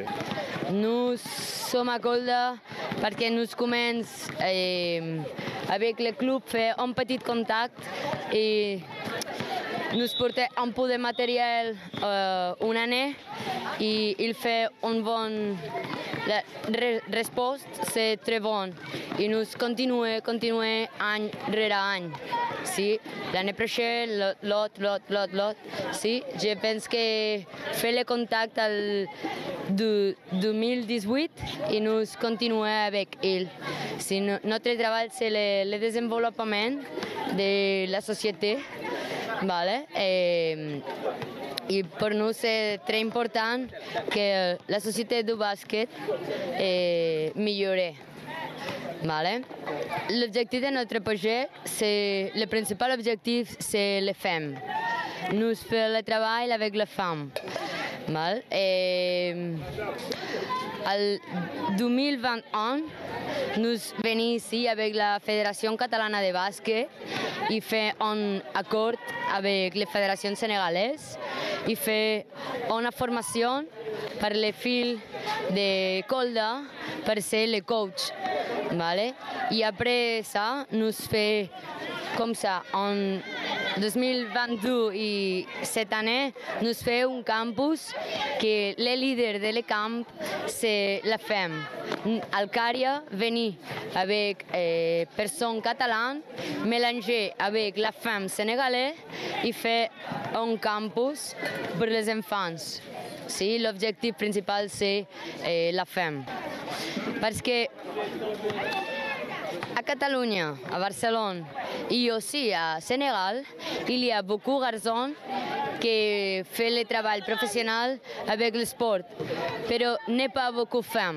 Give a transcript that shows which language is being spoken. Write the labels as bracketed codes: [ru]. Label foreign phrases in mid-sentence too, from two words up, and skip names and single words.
[fr] Nous sommes à Kolda parce que nous commençons avec le club à faire un petit contact et nous portons un peu de matériel une année et il fait une bonne réponse, c'est très bon. Et nous continuons [ca] an rere any. [fr] Sí, l'année prochaine, l'autre. Sí, je pense que fait le contact de 2018 et nous continuons avec elle. Sí, notre travail, c'est le développement de la société. Vale? [ca] I per nosaltres és molt important que la societat de bàsquet millore. Vale? [fr] L'objectiu de notre projet, le principal objectif, c'est les femmes. Nous faisons le travail avec les femmes. [ca] Val? El 2021, [fr] nous venons ici avec la Fédération [ca] catalana de bàsquet i fer un acord [fr] avec les fédérations sénégalaises [ca] i fer una formació per les filles de Kolda per ser les coach. Vale? [fr] I après ça, nous fait comme ça, en 2022 i cette année, nous fait un campus que les leaders de le camp, c'est la femme. Alcària venir avec personnes catalanes, mélanger avec la femme sénégalaise [ca] i fer un campus per [fr] les enfants. Sí, l'objectif principal c'est la femme. Parce que à Catalunya, à Barcelone et aussi à Sénégal, il y a beaucoup de garçons qui font le travail professionnel avec le sport, però n'est pas beaucoup de femmes.